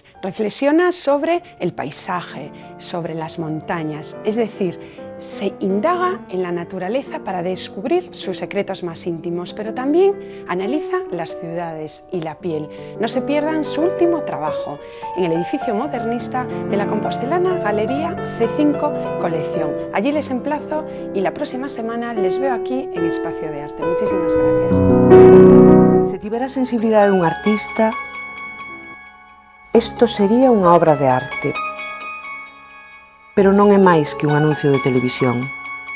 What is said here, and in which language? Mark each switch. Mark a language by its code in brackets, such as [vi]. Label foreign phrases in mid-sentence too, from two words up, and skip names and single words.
[es] Reflexiona sobre el paisaje, sobre las montañas, es decir, se indaga en la naturaleza para descubrir sus secretos más íntimos, pero también analiza las ciudades y la piel. No se pierdan su último trabajo en el edificio modernista de la compostelana Galería C5 Colección. Allí les emplazo y la próxima semana les veo aquí en Espacio de Arte. Muchísimas gracias. [gl] Se tivera a sensibilidade dun artista, isto sería unha obra de arte. Pero non é máis que un anuncio de televisión.